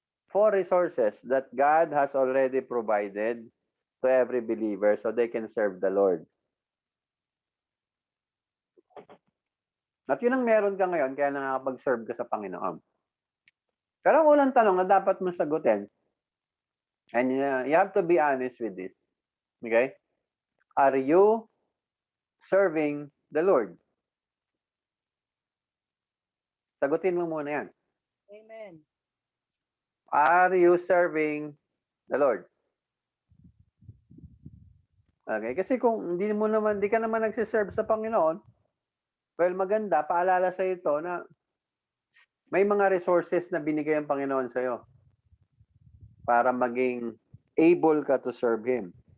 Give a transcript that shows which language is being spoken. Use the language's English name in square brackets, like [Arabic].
[English] 4 resources that God has already provided to every believer so they can serve the Lord. [Filipino] At yun ang meron ka ngayon, kaya nakakapag-serve ka sa Panginoon. Pero ang unang tanong na dapat mong sagutin, [English] and you have to be honest with this, okay? Are you serving the Lord? [Filipino] Sagutin mo muna yan. Amen. [English] Are you serving the Lord? Okay? [Filipino] Kasi kung hindi ka naman nagsiserve sa Panginoon, well, maganda, paalala sa ito na may mga resources na binigay ang Panginoon sa'yo para maging able ka [English] to serve Him.